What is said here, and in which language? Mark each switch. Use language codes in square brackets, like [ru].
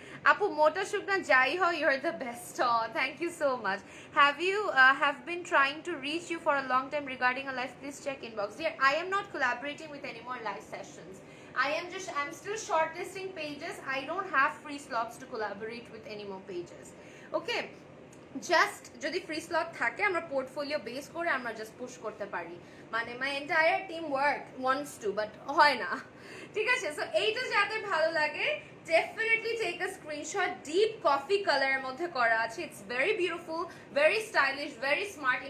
[bn] আপু মোটা শুকনা যাই হয়, [en] you're the best. Oh, thank you so much. Have been trying to reach you for a long time regarding a live, please check inbox. Dear, I am not collaborating with any more live sessions. I'm still shortlisting pages. I don't have free slots to collaborate with any more pages. Okay, just যদি free slot থাকে আমরা portfolio base করে আমরা just push করতে পারি, মানে my entire team wants to, but [bn] হয় না, ঠিক আছে? [en] so [bn] এইটা যাদের ভালো লাগে [en] Definitely take a screenshot. Deep coffee [bn] কালারের মধ্যে করা আছে, [en] It's very beautiful, very stylish, very smart.